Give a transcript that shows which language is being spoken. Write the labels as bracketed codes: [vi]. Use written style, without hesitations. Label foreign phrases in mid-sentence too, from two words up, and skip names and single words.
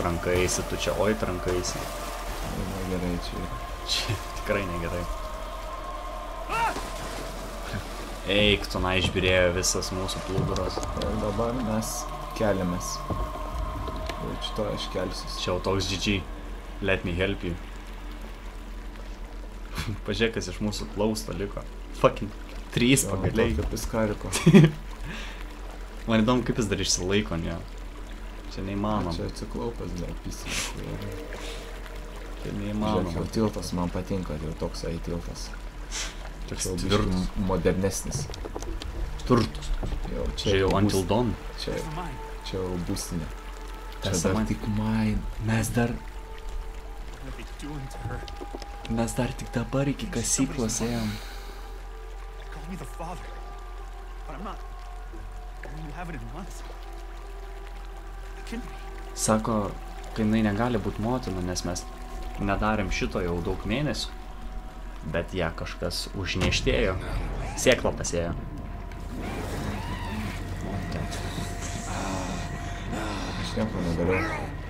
[lt] Trankaisi, tu čia, oi, trankaisi. Gerai, čia yra. Čia tikrai negerai. Eik, tu na išbirėjo visas mūsų plūduros. Ir dabar mes keliamės. Jau šito aš kelsiuos. Čia jau toks GG. [en] Let me help you. [lt] Pažiūrėk, kas iš mūsų plausto liko. Fucking 3 pagaliai. Kaip iskariko. Man įdomu, kaip jis dar išsilaiko, ne. Čia neįmanom. Čia atsiklaupęs dar pisį. Čia neįmanom. Žiūrėk, jau tiltas man patinka, jau toks tiltas. Toks Jau tvirtas. biškį modernesnis. Turtus. Čia jau Until Dawn. Čia jau būstinė. Čia Tiesa, dar man- tik mine. Mes dar [en] What are they doing to her? [lt] Mes dar tik dabar iki kasyklos ėjom. [en] Call me the father. But I'm not. You haven't in months. I can be. [lt] Sako, kai jinai negali būti motina, nes mes nedarėm šito jau daug mėnesių. Bet ją kažkas užnieštėjo. Sėklą pasėjo. Aš nieko nedariau.